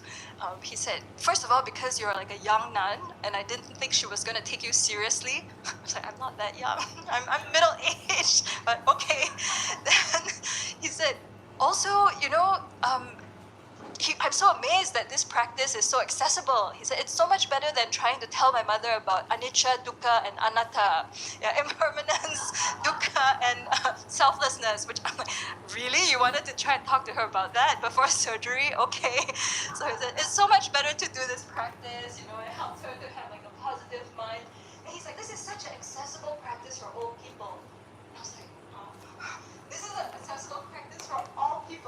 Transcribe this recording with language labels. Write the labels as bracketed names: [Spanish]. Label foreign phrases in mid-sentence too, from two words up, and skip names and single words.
[English] He said, first of all, because you're like a young nun, and I didn't think she was going to take you seriously. I was like, I'm not that young. I'm middle-aged, but okay. Then he said, also, I'm so amazed that this practice is so accessible. He said, it's so much better than trying to tell my mother about [Pali] anicca, dukkha, [English] and anatta. Yeah, impermanence, dukkha, and selflessness, which I'm like, really? You wanted to try and talk to her about that before surgery? Okay. So he said, it's so much better to do this practice, it helps her to have like a positive mind. And he's like, this is such an accessible practice for old people. And I was like, oh, this is an accessible practice for all people.